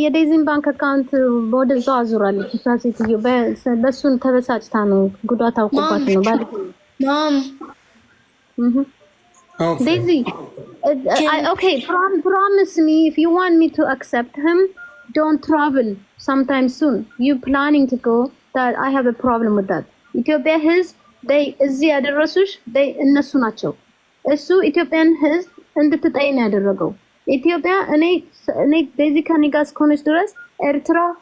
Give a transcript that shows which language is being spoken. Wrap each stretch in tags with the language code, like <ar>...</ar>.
<am>የዴዚን ባንክ አካውንት ወደዛ አዙራለች እሷ ሴትዮ። በእሱን ተበሳጭታ ነው ጉዳት አውቆባት ነው ባለ</am> <en>Mom. Okay. Daisy, okay, promise me if you want me to accept him, don't travel sometime soon. You planning to go? That I have a problem with that.</en> <am>ኢትዮጵያ ሕዝብ እዚህ ያደረሱሽ እነሱ ናቸው። እሱ ኢትዮጵያን ሕዝብ እንድትጠይ ነው ያደረገው። ኢትዮጵያ እኔ ዴዚ ከኔ ጋር እስከሆነች ድረስ ኤርትራ፣</am>